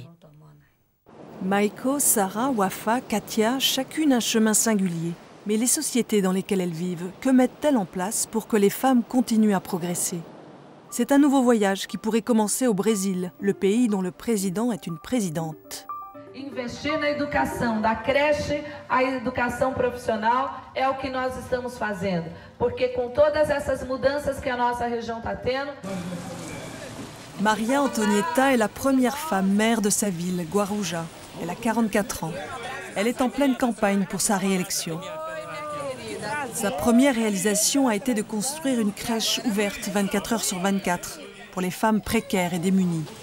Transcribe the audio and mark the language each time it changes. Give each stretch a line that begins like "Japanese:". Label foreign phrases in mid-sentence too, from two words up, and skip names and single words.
French: Maiko, Sarah, Wafa, Katia, chacune un chemin singulier. Mais les sociétés dans lesquelles elles vivent, que mettent-elles en place pour que les femmes continuent à progresser? C'est un nouveau voyage qui pourrait commencer au Brésil, le pays dont le président est une présidente.
Portuguese: Investir na educação, da creche à educação profissional, é o que nós estamos fazendo. Porque com todas essas mudanças que a nossa região está tendo...
French: Maria Antonieta est la première femme maire de sa ville, Guarujá. Elle a 44 ans. Elle est en pleine campagne pour sa réélection. Sa première réalisation a été de construire une crèche ouverte 24 heures sur 24 pour les femmes précaires et démunies.